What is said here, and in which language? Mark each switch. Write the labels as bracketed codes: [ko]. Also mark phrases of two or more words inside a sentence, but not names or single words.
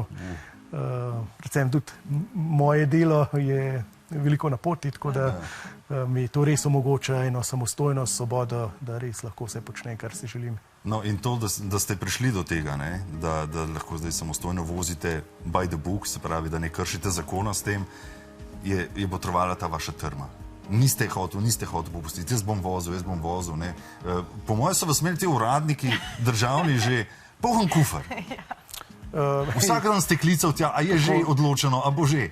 [sl] Predvsem tudi moje delo je veliko na poti, tako da mi to res omogoča eno samostojnost, svobodo, da res lahko vse počnem, kar si želim. No in to, da ste prišli do tega, da lahko zdaj samostojno vozite [en] by the book, [sl] se pravi, da ne kršite zakona s tem, je botrovala ta vaša trma. Niste hotel popustiti, jaz bom vozil. Po mojem so vas imeli ti uradniki državni že poln kufer. Vsak dan ste klical tja, a je že odločeno, a bo že?